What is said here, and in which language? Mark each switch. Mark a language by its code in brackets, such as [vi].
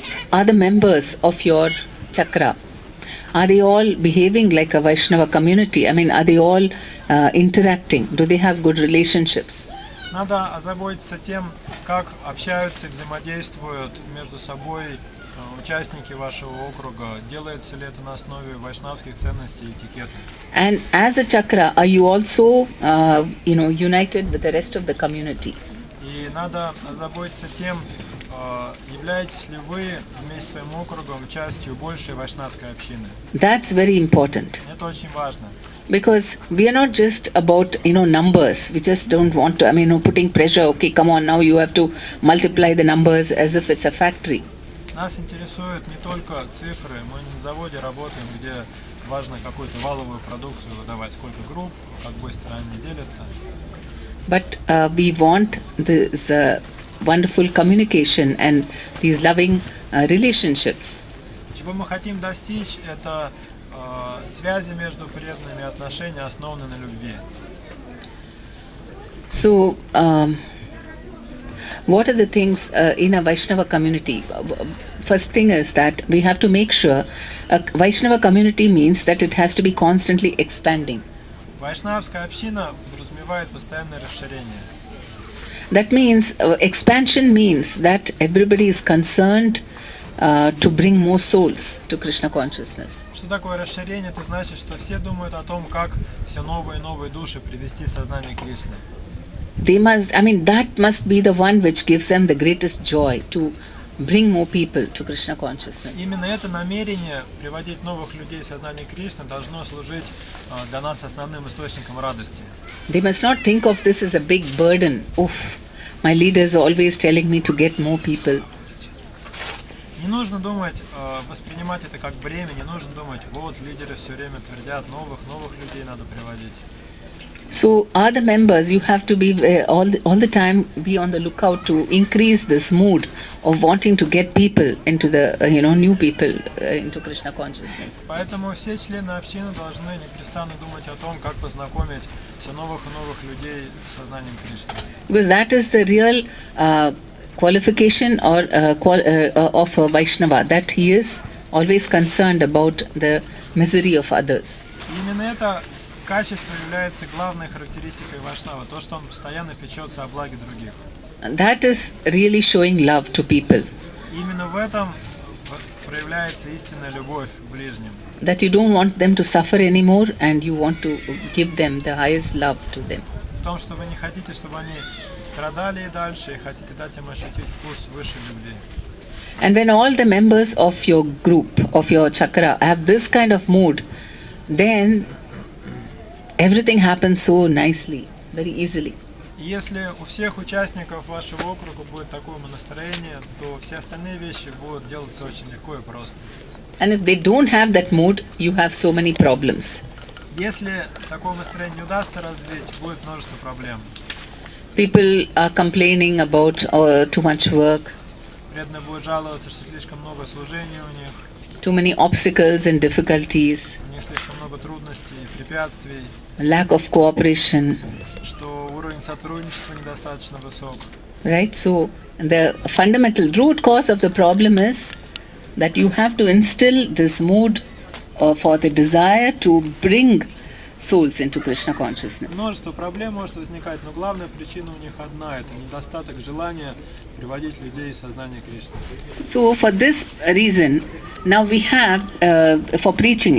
[en] Are the members of your chakra, are they all behaving like a Vaishnava community? Are they all interacting? Do they have good relationships? [ru] Надо озаботиться тем, как общаются и взаимодействуют между собой участники вашего округа. Делается ли это на основе вайшнавских ценностей и этикета? [en] And as a chakra, are you also, united with the rest of the community? [ru] И надо озаботиться тем, являетесь ли вы вместе с своим округом частью большей вайшнавской общины. [en] That's very important. [ru] Это очень важно. [en] Because we are not just about, numbers. We just don't want to, putting pressure, okay, come on, now you have to multiply the numbers as if it's a factory. [ru] Нас интересуют не только цифры, мы не на заводе работаем, где важно какую-то валовую продукцию выдавать, сколько групп, как быстро они делятся. [en] But we want this wonderful communication and these loving relationships. [ru] Чего мы хотим достичь, это связи между преданными, отношения, основанные на любви. [en] So, what are the things in a Vaishnava community? First thing is that we have to make sure a Vaishnava community means that it has to be constantly expanding. [ru] Вайшнавская община подразумевает постоянное расширение. [en] That means expansion means that everybody is concerned to bring more souls to Krishna consciousness. [ru] Что такое расширение? Это значит, что все думают о том, как все новые и новые души привести в сознание Кришны. [en] They must, that must be the one which gives them the greatest joy to bring more people to Krishna consciousness. [ru] Именно это намерение приводить новых людей в сознание Кришны должно служить для нас основным источником радости. [en] They must not think of this as a big burden. Oof, my leaders are always telling me to get more people. [ru] Не нужно думать, воспринимать это как бремя, не нужно думать, вот лидеры все время твердят, новых людей надо приводить. [en] So, are the members, you have to be all the time be on the lookout to increase this mood of wanting to get people into the, new people into Krishna consciousness. [ru] Поэтому все члены общины должны непрестанно думать о том, как познакомить все новых и новых людей с сознанием Кришны. [en] Because that is the real qualification or of a Vaishnava, that he is always concerned about the misery of others. [ru] Именно это качество является главной характеристикой вайшнава, то, что он постоянно печется о благе других. [en] That is really showing love to people. [ru] Именно в этом проявляется истинная любовь к ближним. [en] That you don't want them to suffer anymore and you want to give them the highest love to them. [ru] В том, что вы не хотите, чтобы они страдали и дальше, и хотите дать им ощутить вкус высшей любви. [en] And when all the members of your group, of your chakra, have this kind of mood, then everything happens so nicely, very easily. [ru] И если у всех участников вашего округа будет такое настроение, то все остальные вещи будут делаться очень легко и просто. [en] And if they don't have that mood, you have so many problems. [ru] Если такое настроение не удастся развить, будет множество проблем. [en] People are complaining about too much work, [ru] Преданные будут жаловаться, что слишком много служения у них, [en] too many obstacles and difficulties, [ru] у них слишком много трудностей, препятствий, [en] lack of cooperation, [ru] что уровень сотрудничества недостаточно высок. [en] right? So the fundamental root cause of the problem is that you have to instill this mood for the desire to bring souls into Krishna consciousness. [ru] Множество проблем может возникать, но главная причина у них одна – это недостаток желания приводить людей в сознание Кришны. [en] So for this reason, now we have for preaching.